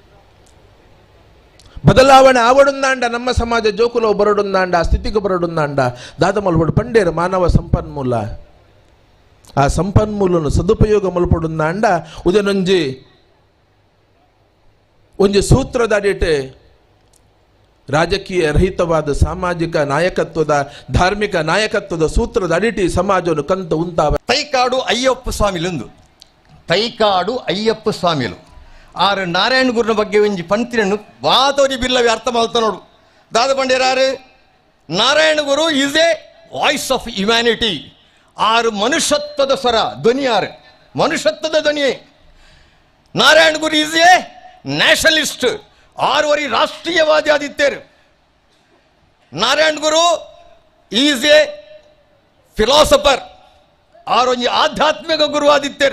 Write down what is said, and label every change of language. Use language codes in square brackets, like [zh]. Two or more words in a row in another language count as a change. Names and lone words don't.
[tcy] ಬದಲಾವಣೆ ಆವಡುಂದಾಂಡ ನಮ್ಮ ಸಮಾಜ ಜೋಕುಲ ಬರಡುಂದಾಂಡ ಸ್ಥಿತಿಗೆ ಬರಡುಂದಾಂಡ ದಾದ ಮಲ್ಪಡು ಪಂಡೇರ ಮಾನವ ಸಂಪನ್ಮೂಲ ಆ ಸಂಪನ್ಮೂಲನು ಸದುಪಯೋಗ ಮಲ್ಪಡುಂದಾಂಡ ಉದನೊಂಜಿ ಒಂಜಿ ಸೂತ್ರದಡಿಟೆ ರಾಜಕೀಯ ರಹಿತವಾದ ಸಾಮಾಜಿಕ ನಾಯಕತ್ವದ ಧಾರ್ಮಿಕ ನಾಯಕತ್ವದ ಸೂತ್ರದ ಅಡಿಟಿ ಸಮಾಜವನ್ನು ಕಂತ ಉಂತಾವ ತೈಕಾಡು ಅಯ್ಯಪ್ಪ ಸ್ವಾಮಿಲೊಂದು ತೈಕಾಡು ಅಯ್ಯಪ್ಪ ಸ್ವಾಮಿಲು ಆರು ನಾರಾಯಣ ಗುರುನ ಬಗ್ಗೆ ಒಂಜಿ ಪಂಕ್ತಿಯನ್ನು ವಾತೋರಿ ಬಿಲ್ಲವಿ ಅರ್ಥ ಮಾಡ್ತಾ ನೋಡು ದಾದ ಪಂಡೇರಾರು ನಾರಾಯಣ ಗುರು [en] is a voice of humanity [tcy] ಆರು ಮನುಷ್ಯತ್ವದ ಸ್ವರ ಧ್ವನಿಯಾರು ಮನುಷ್ಯತ್ವದ ಧ್ವನಿಯೇ ನಾರಾಯಣ ಗುರು [en] is a nationalist [tcy] ಆರುವರಿ ರಾಷ್ಟ್ರೀಯವಾದಿ ಆದಿತ್ಯರು ನಾರಾಯಣ ಗುರು [en] is a philosopher [tcy] ಆರೊಂಜಿ ಆಧ್ಯಾತ್ಮಿಕ ಗುರು ಆದಿತ್ಯರು.